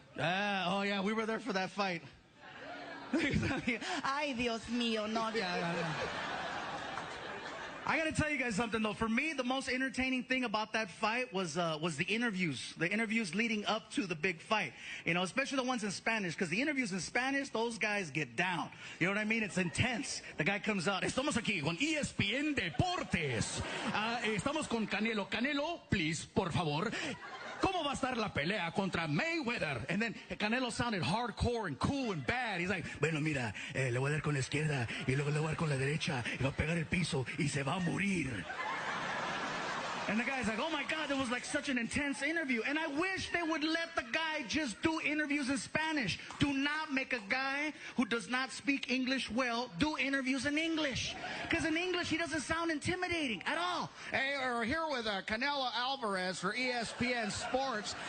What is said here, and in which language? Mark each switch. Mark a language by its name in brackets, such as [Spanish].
[English] Oh, yeah, we were there for that fight. [Spanish] Ay, Dios mío, no. [English] Yeah. I gotta tell you guys something though. For me, the most entertaining thing about that fight was the interviews. The interviews leading up to the big fight. You know, especially the ones in Spanish, because the interviews in Spanish, those guys get down. You know what I mean? It's intense. The guy comes out. [Spanish] Estamos aquí con ESPN Deportes. Estamos con Canelo. Canelo, please, por favor. ¿Cómo va a estar la pelea contra Mayweather? [English] And then Canelo sounded hardcore and cool and bad. He's like, [Spanish] bueno, mira, le voy a dar con la izquierda y luego le voy a dar con la derecha y va a pegar el piso y se va a morir. [English] And the guy's like, oh my God, it was like such an intense interview. And I wish they would let the guy just do interviews in Spanish. Do not make a guy who does not speak English well do interviews in English. Because in English, he doesn't sound intimidating at all. Hey, we're here with Canelo Alvarez for ESPN Sports.